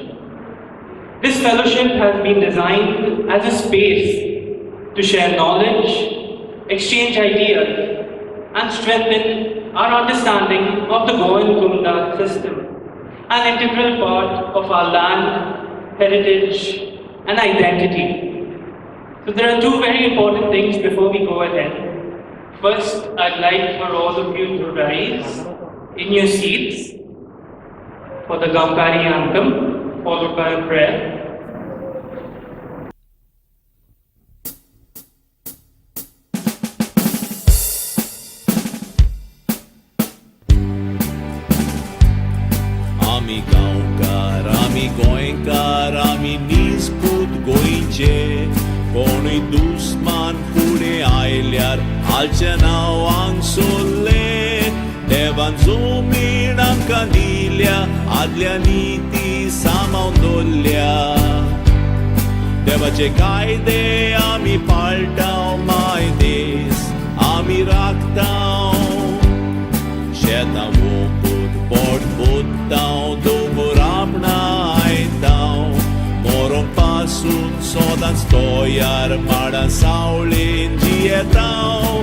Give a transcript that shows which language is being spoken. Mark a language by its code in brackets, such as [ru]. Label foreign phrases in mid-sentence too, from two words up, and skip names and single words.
[en] This fellowship has been designed as a space to share knowledge, exchange ideas, and strengthen our understanding of the Goan Gunda system, an integral part of our land, heritage, and identity. So there are two very important things before we go ahead. First, I'd like for all of you to rise in your seats for the Gaunkaries anthem, followed by a prayer. [kok] Ami Gaunkar, ami Goenkar, ami nisput goinche, कोणी दुस्मान पुढे आयल्यार आलचे नांवांक सोडले, देवान जमीन आमकां दिल्या, आदल्या निती सांबाळून दवरल्या. देवाचे कायदे आमी पाळटाव, मायदेस आमी राखताव, शेतां वोंपून पोट भोत्ताव, दोंगर आपणां आयताव, मोरों पासून सोदांच तोयार माडां सावळेन जियेताव.